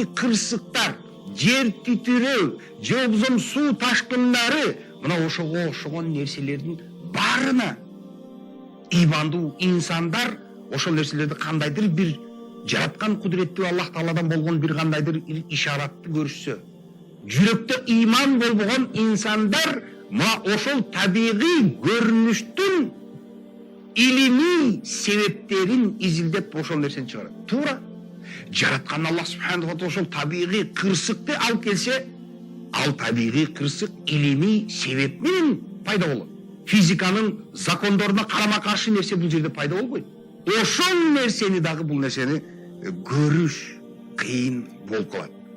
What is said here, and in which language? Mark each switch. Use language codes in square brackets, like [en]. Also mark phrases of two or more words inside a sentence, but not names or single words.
[ky] кырсыктар, жер титирөө, же болбосо суу ташкындары, мына ошого окшогон нерселердин баарына имандуу инсандар ошол нерселерди кандайдыр бир жараткан кудуреттүү Аллах Тааладан болгон бир кандайдыр ишаратты көрүшсө, жүрөктө иман болбогон инсандар мына ошол табигый көрүнүштүн илимий себептерин изилдеп ошол нерсени чыгарат. Туура. Жараткан Аллах [ar] субханаху ва таала [ky] ошол табигый кырсыкты алып келсе, ал табигый кырсык илимий себеп менен пайда болот. Физиканын закондоруна карама каршы нерсе бул жерде пайда болбойт. Ошол нерсени дагы бул нерсени көрүш кыйын болуп калат.